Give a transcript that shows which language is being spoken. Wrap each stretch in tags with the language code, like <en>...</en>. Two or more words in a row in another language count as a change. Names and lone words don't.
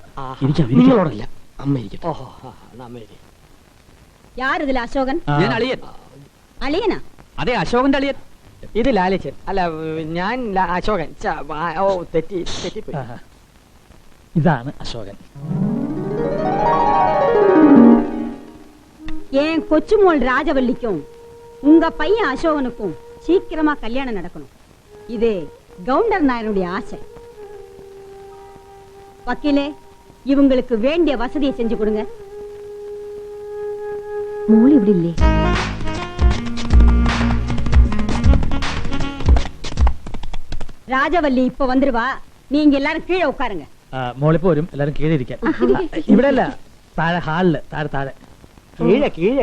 <ml>നിങ്ങളോടല്ല, അമ്മ ഇരിക്കട്ടെ. ഓഹോ, അമ്മ ഇരി. യാരിതിൽ അശോകൻ? ഞാൻ അളിയൻ. അളിയനാ? അതെ, അശോകന്റെ അളിയൻ. ഇത് ലാലിച്ചൻ. അല്ല, ഞാൻ അശോകൻ. തെറ്റിപ്പോയി. ഇതാണ് അശോകൻ.</ml> <ta>என் கொச்சுமோள் ராஜவல்லிக்கும் உங்க பையன் அசோகனுக்கும் சீக்கிரமா கல்யாணம் நடக்கணும். இது கவுண்டர் நாயனுடைய ஆசை. வக்கீலே, இவங்களுக்கு வேண்டிய வசதியை செஞ்சு கொடுங்க.</ta> <ml>മോൾ ഇവിടെ ഇല്ലേ? രാജവല്ലി ഇപ്പൊ വന്നിരുവാ.</ml> <ta>നീங்க எல்லாரும் கீழே உட்காருங்க.</ta> <ml>മോളിപ്പോ വരും, എല്ലാരും കീഴെ ഇരിക്കാൻ. ഇവിടെ അല്ല, താഴെ ഹാളില്. താഴെ താഴെ കീഴെ കീഴെ</ml>